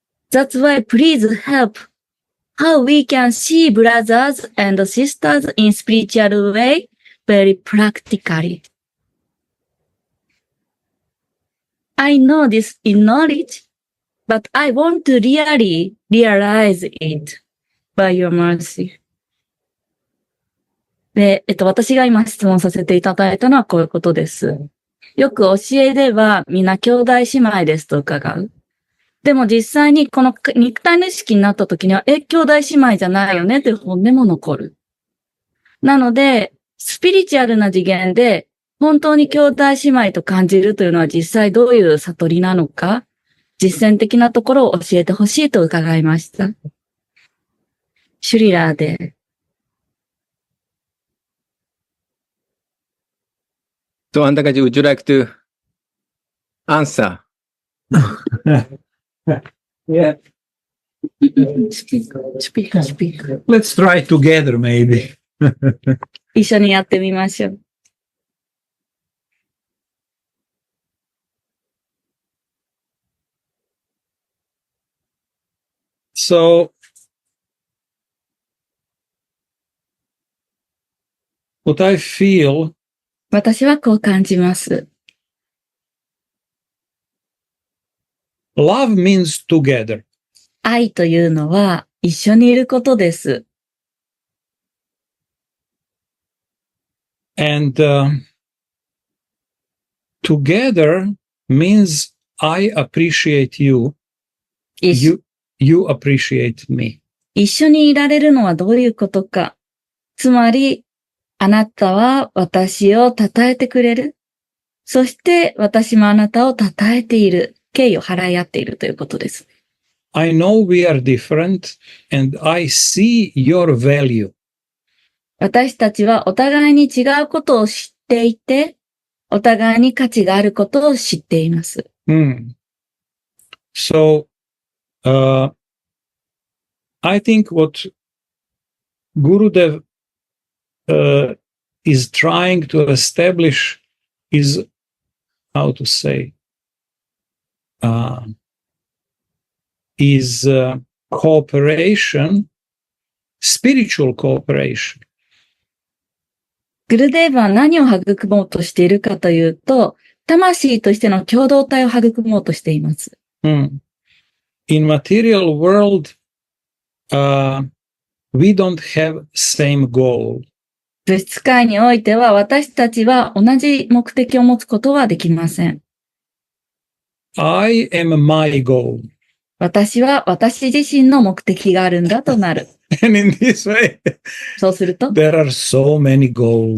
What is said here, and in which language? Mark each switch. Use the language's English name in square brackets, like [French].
[English] That's why please help how we can see brothers and sisters in spiritual way very practically. I know this in knowledge, but I want to really realize it by your mercy. [Japanese] で、私が今質問させていただいたのはこういうことです。よく教えではみんな兄弟姉妹ですと伺う。でも実際にこの肉体の意識になった時には、兄弟姉妹じゃないよねという本音も残る。なので、スピリチュアルな次元で本当に兄弟姉妹と感じるというのは実際どういう悟りなのか、実践的なところを教えてほしいと伺いました。シュリラーで。 [English] So, Andakaji, would you like to answer? Yeah. speak. Let's try together, maybe. [Japanese] 一緒にやってみましょう。 [English] So, what I feel, [Japanese] 私はこう感じます。 [English] love means together. [Japanese] 愛というのは一緒にいることです。 [English] And together means I appreciate you, [Japanese] 一 [English] you appreciate me. [Japanese] 緒にいられるのはどういうことか。つまり、あなたは私を称えてくれる。そして私もあなたを称えている。敬意を払い合っているということです。 [English] I know we are different and I see your value. [Japanese] 私たちはお互いに違うことを知っていて、お互いに価値があることを知っています。 [English] So, I think what Gurudev is trying to establish is, how to say, is cooperation, spiritual cooperation. [Japanese] グルデーブは何を育もうとしているかというと、魂としての共同体を育もうとしています。 [English] In material world, we don't have same goal. [Japanese] 物質界においては私たちは同じ目的を持つことはできません。 [English] I am my goal. [Japanese] 私は私自身の目的があるんだとなる。 [English] And in this way, [Japanese] そうすると、 [English] there are so many goals